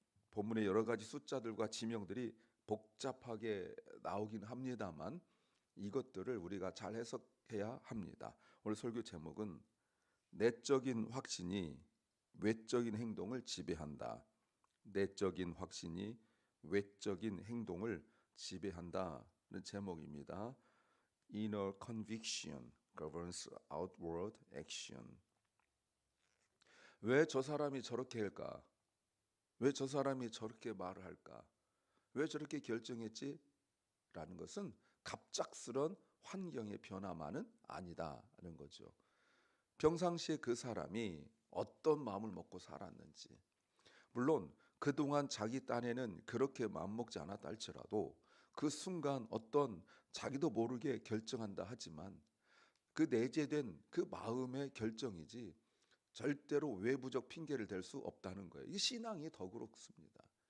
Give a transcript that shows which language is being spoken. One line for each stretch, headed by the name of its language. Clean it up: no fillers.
Korean: 본문의 여러 가지 숫자들과 지명들이 복잡하게 나오긴 합니다만 이것들을 우리가 잘 해석해야 합니다. 오늘 설교 제목은 내적인 확신이 외적인 행동을 지배한다. 내적인 확신이 외적인 행동을 지배한다는 제목입니다.
English: Inner conviction governs outward action.
Korean: 왜 저 사람이 저렇게 할까? 왜 저 사람이 저렇게 말을 할까? 왜 저렇게 결정했지? 라는 것은 갑작스런 환경의 변화만은 아니다는 거죠. 평상시에 그 사람이 어떤 마음을 먹고 살았는지, 물론 그동안 자기 딴에는 그렇게 마음먹지 않았다 할지라도 그 순간 어떤 자기도 모르게 결정한다 하지만 그 내재된 그 마음의 결정이지 절대로 외부적 핑계를 댈 수 없다는 거예요. 이 신앙이 더 그렇습니다.